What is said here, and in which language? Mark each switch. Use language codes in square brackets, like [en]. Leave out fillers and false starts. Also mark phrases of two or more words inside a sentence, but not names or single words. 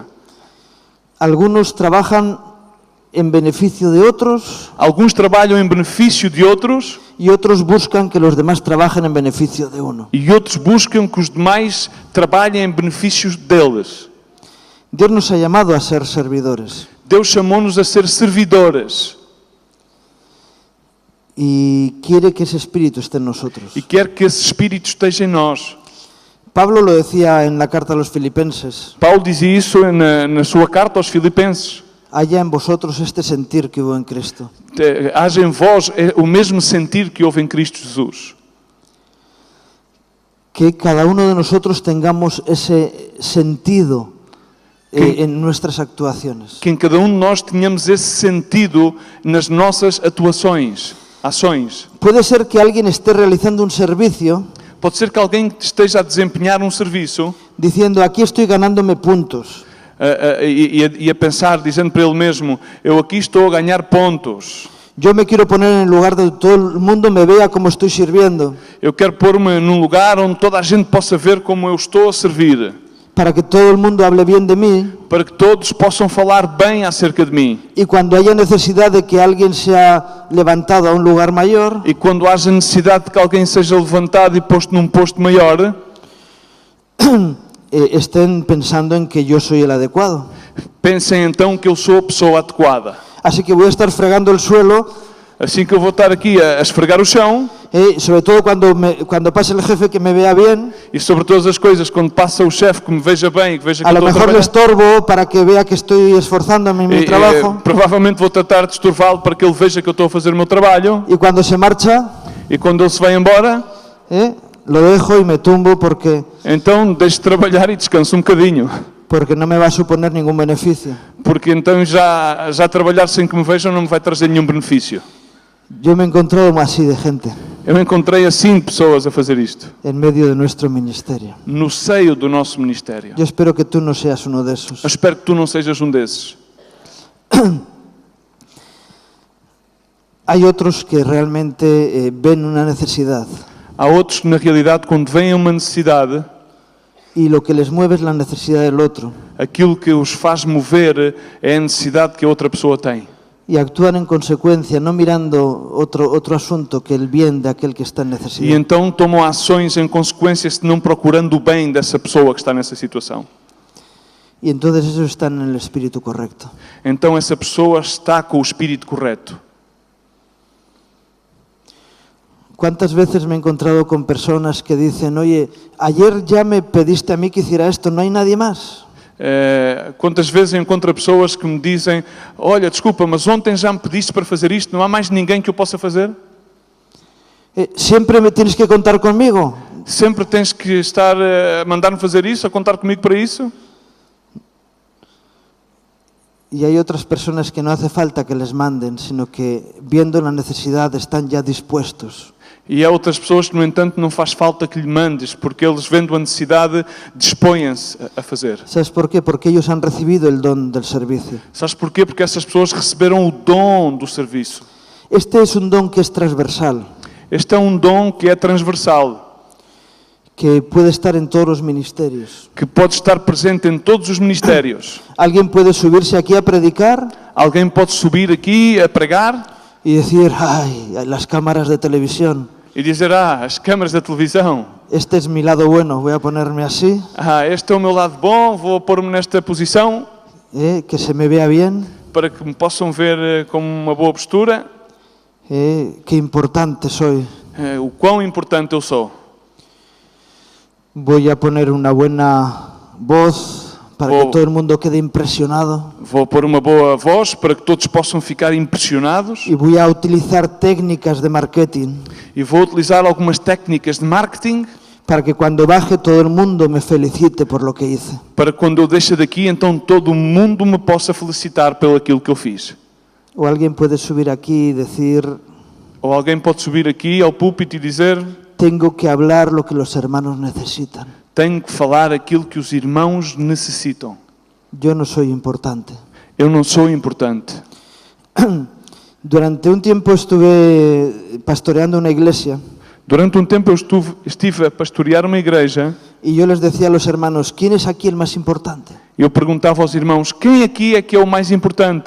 [es] Algunos trabajan en beneficio de otros [pt] Alguns trabalham em benefício de outros [es] y otros buscan que los demás trabajen en beneficio de uno. [pt] e outros buscam que os demais trabalhem em benefícios deles. [es] Dios nos ha llamado a ser servidores [pt] Deus chamou-nos a ser servidores [es] y quiere que ese espíritu esté en nosotros. [pt] e quer que esse espírito esteja em nós. [es] Pablo lo decía en la carta a los Filipenses: [pt] Paulo dizia isso na sua carta aos Filipenses. [es] haya en vosotros este sentir que hubo en Cristo. [pt] Haja em vós o mesmo sentir que houve em Cristo Jesus. [es] Que cada uno de nosotros tengamos ese sentido en nuestras actuaciones. [pt] Que em cada de nós tenhamos esse sentido nas nossas ações. [es] Puede ser que alguien esté realizando un servicio [pt] Pode ser que alguém esteja a desempenhar um serviço [es] diciendo: aquí estoy ganándome puntos. [pt] e a pensar, dizendo para ele mesmo, eu aqui estou a ganhar pontos. [es] Yo me quiero poner en el lugar donde todo el mundo me vea como estoy sirviendo, [pt] Eu quero pôr-me num lugar onde toda a gente possa ver como eu estou a servir. [es] para que todo el mundo hable bien de mí, [pt] Para que todos possam falar bem acerca de mim. [es] y cuando haya necesidad de que alguien sea levantado a un lugar mayor, [pt] E quando haja necessidade de que alguém seja levantado e posto num posto maior, [es] estén pensando en que yo soy el adecuado. [pt] pensem então que eu sou a pessoa adequada. [es] Así que voy a estar fregando el suelo, [pt] Assim que eu vou estar aqui a esfregar o chão, [es] sobre todo cuando pase el jefe que me vea bien, [pt] e sobre todas as coisas, quando passa o chefe que me veja bem, que veja que a eu [es] lo [pt] estou a [es] mejor le [pt] trabalhar, [es] estorbo para que vea que estoy esforzándome en mi trabajo, [pt] provavelmente vou tratar de estorvá-lo para que ele veja que eu estou a fazer o meu trabalho, [es] y cuando se marcha, [pt] e quando ele se vai embora, [es] lo dejo y me tumbo porque [pt] então deixo de trabalhar e descanso um bocadinho. [es] no me va a suponer ningún beneficio. [pt] Porque então já trabalhar sem que me vejam não me vai trazer nenhum benefício. [es] Yo me he encontrado así de gente. [pt] Eu encontrei assim pessoas a fazer isto, [es] en medio de nuestro ministerio. [pt] no seio do nosso ministério. [es] Yo espero que tú no seas uno de esos. [pt] Eu espero que tu não sejas um desses. [es] Hay otros que realmente ven una necesidad [pt] Há outros que, na realidade, quando vem uma necessidade, [es] y lo que les mueve es la necesidad del otro [pt] aquilo que os faz mover é a necessidade que a outra pessoa tem. [es] y actúan en consecuencia, no mirando otro asunto que el bien de aquel que está en [pt] E [es] necesidad. [pt] então tomam ações em consequência, se não procurando o bem dessa pessoa que está nessa situação. [es] Y entonces esos están en el espíritu correcto. [pt] Então essa pessoa está com o espírito correto. [es] ¿Cuántas veces me he encontrado con personas que dicen, oye, ayer ya me pediste a mí que hiciera esto, ¿no hay nadie más? [pt] Quantas vezes eu encontro pessoas que me dizem: olha, desculpa, mas ontem já me pediste para fazer isto, não há mais ninguém que eu possa fazer? [es] ¿Siempre me tienes que contar conmigo? [pt] Sempre tens que estar a mandar-me fazer isso, a contar comigo para isso? [es] Y hay otras personas que no hace falta que les manden, sino que viendo la necesidad están ya dispuestos. [pt] E há outras pessoas que, no entanto, não faz falta que lhe mandes, porque eles, vendo a necessidade, dispõem-se a fazer. [es] ¿Sabes por qué? Porque ellos han recibido el don del servicio. [pt] Sabes porquê? Porque essas pessoas receberam o dom do serviço. [es] Este es un don que es transversal, [pt] Este é um dom que é transversal, [es] que puede estar en todos los ministerios. [pt] que pode estar presente em todos os ministérios. [es] Alguien puede subirse aquí a predicar [pt] Alguém pode subir aqui a pregar [es] y decir, ay, las cámaras de televisión, [pt] e dizer: as câmaras da televisão, [es] este es mi lado bueno, voy a ponerme así, [pt] este é o meu lado bom, vou pôr-me nesta posição [es] que se me vea bien, [pt] para que me possam ver com uma boa postura, [es] qué importante soy. [pt] o quão importante eu sou. [es] Voy a poner una buena voz para que todo el mundo quede impresionado. [pt] Vou pôr uma boa voz para que todos possam ficar impressionados. [es] Y voy a utilizar técnicas de marketing [pt] E vou utilizar algumas técnicas de marketing [es] para que cuando baje todo el mundo me felicite por lo que hice. [pt] para que quando eu deixe daqui, então todo o mundo me possa felicitar pelo aquilo que eu fiz. [es] O alguien puede subir aquí y decir, [pt] Ou alguém pode subir aqui ao púlpito e dizer: [es] tengo que hablar lo que los hermanos necesitan. [pt] tenho que falar aquilo que os irmãos necessitam. [es] Yo no soy importante. [pt] Eu não sou importante. [es] Durante un tiempo estuve pastoreando una iglesia [pt] Durante um tempo eu estive a pastorear uma igreja [es] y yo les decía a los hermanos, ¿quién es aquí el más importante? [pt] e eu perguntava aos irmãos: quem aqui é que é o mais importante?